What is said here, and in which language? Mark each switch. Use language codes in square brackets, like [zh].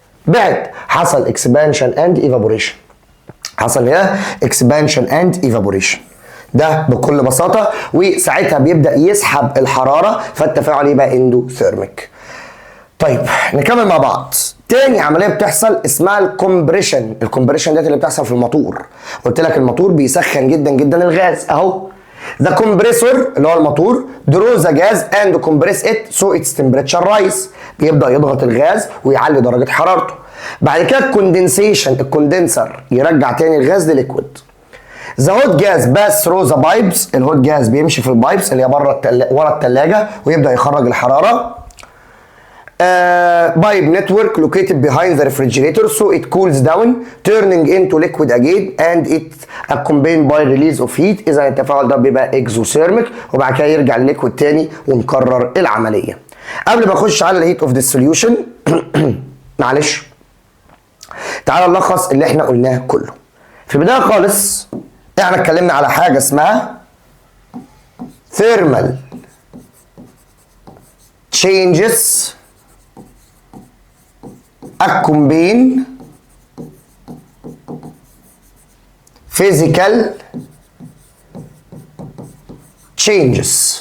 [ar] بعد حصل [en] Expansion and evaporation. [ar] حصل هنا اكسبانشن اند ايفابوريشن ده بكل بساطه، وساعتها بيبدا يسحب الحراره فالتفاعل يبقى اندوثيرميك. طيب نكمل مع بعض. تاني عمليه بتحصل اسمها الكمبريشن. الكمبريشن ديت اللي بتحصل في الموتور. قلت لك الموتور بيسخن جدا جدا الغاز اهو. [en] The compressor [ar] اللي هو الموتور [en] draws the gas and compress it so its temperature rise. [ar] بيبدا يضغط الغاز ويعلي درجه حرارته. بعد كده الكوندنسيشن، الكوندنسر يرجع تاني الغاز لليكويد. [en] The hot gas pass through the pipes. [ar] الهوت جاز بيمشي في البايبس اللي هي بره ورا الثلاجه ويبدا يخرج الحراره. [en] Pipe network located behind the refrigerator so it cools down turning into liquid again and it accompanied by release of heat. [ar] اذا التفاعل ده بيبقى exothermic وبعد كده يرجع لليكويد تاني ونكرر العمليه. قبل ما اخش على الهيت اوف ديسوليوشن معلش تعال نلخص اللي احنا قلناه كله. في البدايه خالص احنا اتكلمنا على حاجه اسمها [en] thermal changes accompany physical changes.